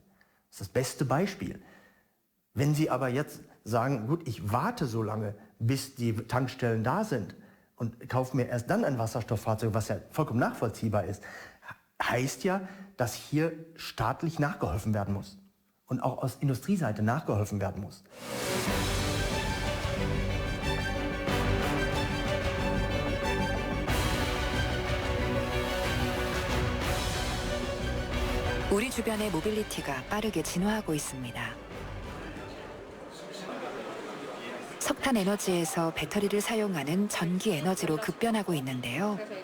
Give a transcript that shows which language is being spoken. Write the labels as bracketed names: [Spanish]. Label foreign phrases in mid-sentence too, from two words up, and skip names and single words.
[German] Das ist das beste Beispiel. Wenn Sie aber jetzt sagen, gut, ich warte so lange, bis die Tankstellen da sind und kaufe mir erst dann ein Wasserstofffahrzeug, was ja vollkommen nachvollziehbar ist, heißt ja, dass hier staatlich nachgeholfen werden muss und auch aus Industrieseite nachgeholfen werden muss. [Korean] 우리 주변의 모빌리티가 빠르게 진화하고 있습니다. 석탄 에너지에서 배터리를 사용하는 전기 에너지로 급변하고 있는데요.